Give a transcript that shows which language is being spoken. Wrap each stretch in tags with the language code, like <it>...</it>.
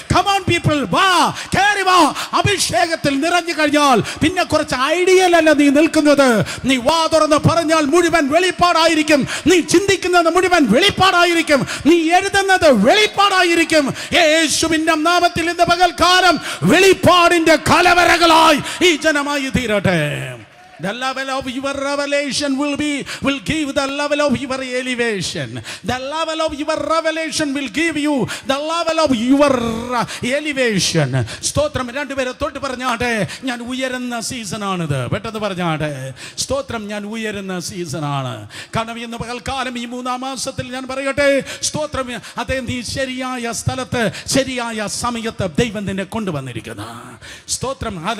<en>Come on people,</en> <ml>വാ, കേറി വാ. അഭിഷേകത്തിൽ നിറഞ്ഞു കഴിഞ്ഞാൽ പിന്നെ കുറച്ച് ഐഡിയലല്ല നീ നിൽക്കുന്നത്. നീ വാ തുറന്ന് പറഞ്ഞാൽ മുഴുവൻ വെളിപ്പാടായിരിക്കും. നീ ചിന്തിക്കുന്നത് മുഴുവൻ വെളിപ്പാടായിരിക്കും. നീ എഴുതുന്നത് വെളിപ്പാടായിരിക്കും. യേശുവിന്റെ നാമത്തിൽ ഇന്ന് പകൽക്കാലം വെളിപ്പാടിന്റെ കലവറകളായി ഈ ജനമായി തീരട്ടെ.</ml> <en>The level of your revelation will give the level of your elevation. The level of your revelation will give you the level of your elevation.</en> <ml>സ്തോത്രം. രണ്ടുപേരെ തൊട്ട് പറഞ്ഞാട്ടെ, ഞാൻ ഉയരുന്ന സീസണാണിത്. പെട്ടെന്ന് പറഞ്ഞാട്ടെ, സ്തോത്രം, ഞാൻ ഉയരുന്ന സീസണാണ്. കാരണം ഇന്ന് പകൽക്കാലം ഈ 3-ാം മാസത്തിൽ ഞാൻ പറയട്ടെ, സ്തോത്രം, അതേ, നീ ശരിയായ സ്ഥലത്ത് ശരിയായ സമയത്ത് ദൈവം നിന്നെ കൊണ്ടുവന്നിരിക്കുന്നു. സ്തോത്രം.</ml>